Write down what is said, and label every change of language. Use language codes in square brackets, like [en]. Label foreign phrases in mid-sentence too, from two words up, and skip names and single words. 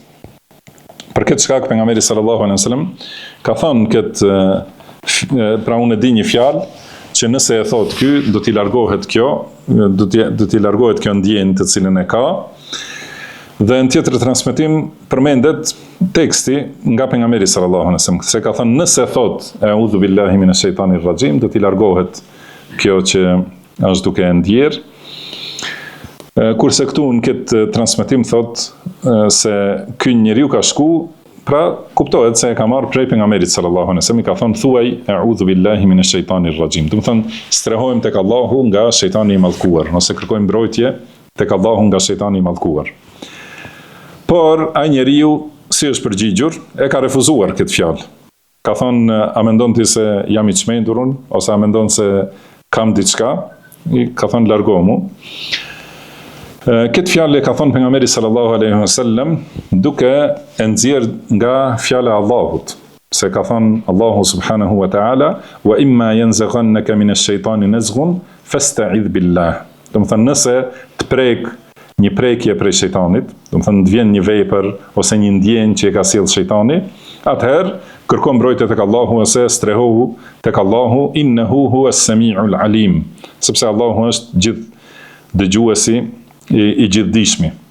[sq] Për këtë shkak pejgamberi [ar] صلى الله عليه وسلم [sq] ka thënë këtë, pra unë e di një fjalë që nëse e thot ky, do t'i largohet kjo, do t'i largohet kjo ndjenjë të cilën e ka. Dhe në tjetër transmetim përmendet teksti nga pejgamberi [ar] صلى الله عليه وسلم, [sq] se ka thënë nëse thot [ar] أعوذ بالله من الشيطان الرجيم, [sq] do t'i largohet kjo që është duke e ndjerë. Kurse këtu në këtë transmetim thot se ky njeriu ka shku, pra kuptohet se e ka marrë prej pejgamberit [ar] صلى الله عليه وسلم, [sq] I ka thënë thuaj [ar] أعوذ بالله من الشيطان الرجيم. [sq] Do të thënë strehojmë tek Allahu nga shejtani I mallkuar, ose kërkojmë mbrojtje tek Allahu nga shejtani I mallkuar. Por ai njeriu si është përgjigjur, e ka refuzuar këtë fjalë. Ka thënë a mendon ti se jam I çmendur unë, ose a mendon se kam diçka? I ka thënë largohu mu. Këtë fjalë ka thënë pejgamberi [ar] صلى الله عليه وسلم [sq] duke e nxjerr nga fjala e Allahut, se ka thënë Allahu [ar] سبحانه وتعالى وإما ينزغنك من الشيطان نزغ فاستعذ بالله. [sq] Do të thënë nëse të prek një prekje prej shejtanit, do të thënë të vjen një vepër ose një ndjenjë që e ka sjell shejtani, atëherë kërko mbrojtje tek Allahu ose strehohu tek Allahu, [ar] إنه هو السميع العليم, [sq] sepse Allahu është gjithë dëgjuesi I gjithdijshmi.